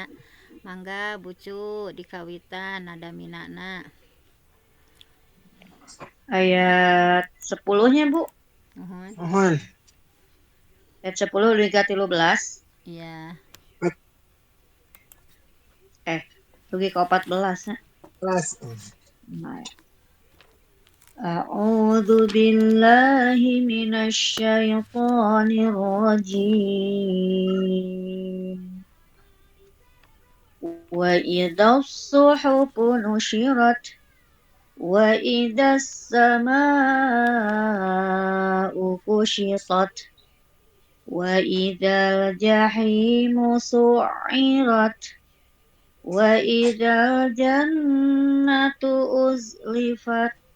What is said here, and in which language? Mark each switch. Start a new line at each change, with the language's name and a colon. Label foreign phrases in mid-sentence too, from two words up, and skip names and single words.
Sundanese: Mangga Bu Cu dikawitan nada minana. Ayat 10-nya, Bu. Nuhun.
Indonesian: Ayat 10 hingga 13.
Sundanese: Iya. Dugi ke 14 nya.
Arabic: أعوذ بالله من الشيطان الرجيم. وإذا الصحف نشرت وإذا السماء كشطت وإذا الجحيم سعرت وإذا الجنة أزلفت